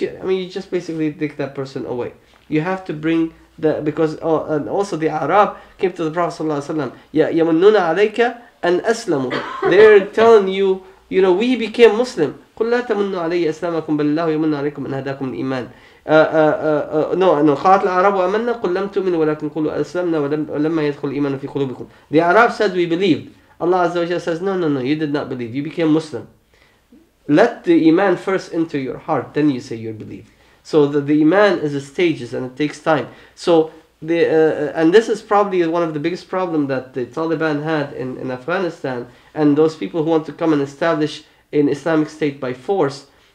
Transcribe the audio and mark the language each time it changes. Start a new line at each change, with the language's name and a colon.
English: You just basically take that person away. You have to bring because and also the Arab came to the Prophet ﷺ,
Arabic: يَمُنُّونَ عَلَيْكَ أَنْ أَسْلَمُوا.
English: They're telling you, we became Muslim.
Arabic: قل لا تمنوا علي إسلامكم بل الله يمن عليكم إن هداكم الإيمان. No, قالت الأعراب آمنا قل لم تؤمنوا ولكن قولوا أسلمنا ولما يدخل الإيمان في قلوبكم.
English: The Arab said we believed. Allah Azza wa Jalla says no, you did not believe, you became Muslim. Let the Iman first enter your heart, then you say you believe. So the Iman is a stages and it takes time. So and this is probably one of the biggest problems that the Taliban had in Afghanistan, and those people who want to come and establish an Islamic State by force.